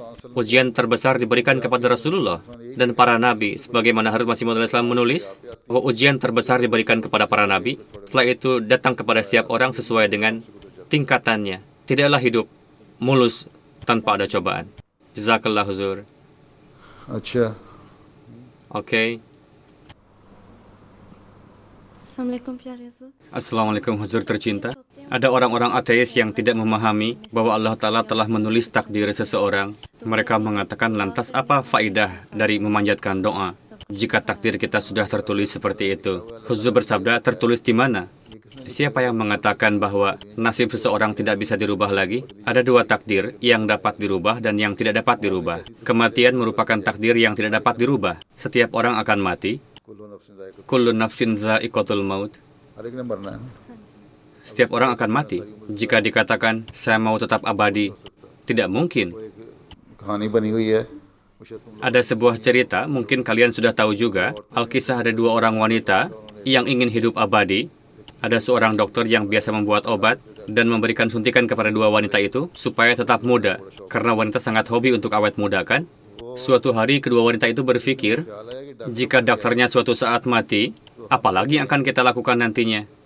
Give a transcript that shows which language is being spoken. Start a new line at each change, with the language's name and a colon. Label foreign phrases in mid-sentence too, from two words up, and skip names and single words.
Indonesian: Ujian terbesar diberikan kepada Rasulullah dan para nabi, sebagaimana Hazrat Masih Maud Islam menulis, bahwa ujian terbesar diberikan kepada para nabi, setelah itu datang kepada setiap orang sesuai dengan tingkatannya. Tidaklah hidup mulus tanpa ada cobaan. Jazakallah huzur.
Urdu: अच्छा
Indonesian: Oke.
Urdu: Assalamualaikum प्यारे हुजूर।
Indonesian: Assalamualaikum huzur tercinta. Ada orang-orang ateis yang tidak memahami bahwa Allah Ta'ala telah menulis takdir seseorang. Mereka mengatakan, lantas apa faedah dari memanjatkan doa jika takdir kita sudah tertulis seperti itu? Huzur bersabda, tertulis di mana? Siapa yang mengatakan bahwa nasib seseorang tidak bisa dirubah lagi? Ada 2 takdir, yang dapat dirubah dan yang tidak dapat dirubah. Kematian merupakan takdir yang tidak dapat dirubah. Setiap orang akan mati.
Arabic: كل نفس ذائقة الموت.
Indonesian: Setiap orang akan mati. Jika dikatakan, saya mau tetap abadi, tidak mungkin.
Urdu: कहानी बनी हुई है।
Indonesian: Ada sebuah cerita, mungkin kalian sudah tahu juga. Alkisah ada 2 orang wanita yang ingin hidup abadi. Ada seorang dokter yang biasa membuat obat dan memberikan suntikan kepada 2 wanita itu supaya tetap muda. Karena wanita sangat hobi untuk awet muda kan? Suatu hari kedua wanita itu berpikir, jika dokternya suatu saat mati, apalagi yang akan kita lakukan nantinya?